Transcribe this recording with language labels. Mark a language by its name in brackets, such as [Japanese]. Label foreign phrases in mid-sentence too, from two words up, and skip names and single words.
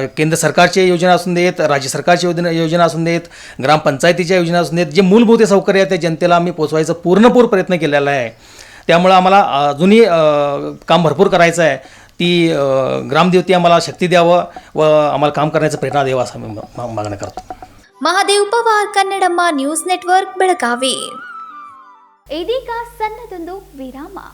[Marathi] केंद्र सरकारच्या योजना असून देत, राज्य सरकारच्या योजना असून देत, ग्रामपंचायतीच्या योजना असून देत, जे मूलभूत सौकर्य आहे त्या जनतेला आम्ही पोचवायचं पूर्णपूर प्रयत्न केलेला आहे. त्यामुळं आम्हाला अजूनही काम भरपूर करायचं आहे. ती ग्रामदेवती आम्हाला शक्ती द्यावं व आम्हाला काम करण्याचा प्रेरणा द्यावा असं मी मागणं करतो. [Kannada] ಮಹಾದೇವ್ ಪವಾರ್ ಕನ್ನಡಮ್ಮ ನ್ಯೂಸ್ ನೆಟ್ವರ್ಕ್ ಬೆಳಗಾವಿ. ಇದೀಗ ಸಣ್ಣದೊಂದು ವಿರಾಮ.